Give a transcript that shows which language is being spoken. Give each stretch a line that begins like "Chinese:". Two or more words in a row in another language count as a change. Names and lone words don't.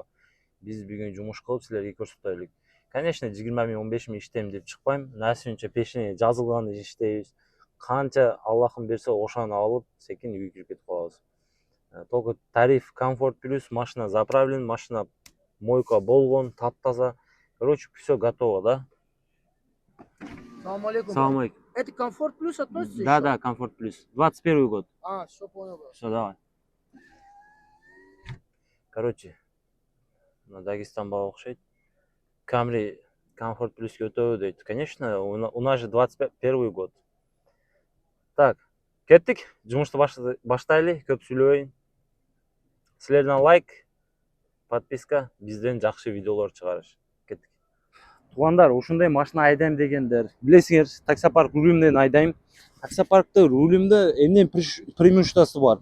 Kyrgyz: Биз бүгүн жумуш кылып силерге көрсөтөлүк. Конечно, 20-15 иштейм деп чыкпайм. Насибинче пешине жазылганды иштейбиз. Канча Аллахым берсе ошону алып, секин үйгө кирип кетип калабыз.
Russian: Только тариф комфорт плюс, машина заправлен, машина мойка
Kyrgyz: болгон, таптаза.
Russian: Короче, все готово, да?
Arabic: Салам алейкум. Салам алейкум.
Russian: Это комфорт плюс относится? Да, да, комфорт плюс. 21 год. Все понял. Все, давай. Короче, на Дагестан
Kyrgyz: бала окшойт. Камри
Russian: комфорт плюс
Kyrgyz: өтөбү дейт.
Russian: Конечно, у нас же 21 год. Так,
Kyrgyz: кеттик. Жумушту баштайлы, көп сүйлөбөйүн. Силерден лайк, подписка, бизден жакшы видеолор чыгарыш. Кеттик. Туугандар, ушундай машина айдайм дегендер, билесиңер, таксопарк рулимден айдайм. Таксопаркта рулимде эмне преимуществосы бар?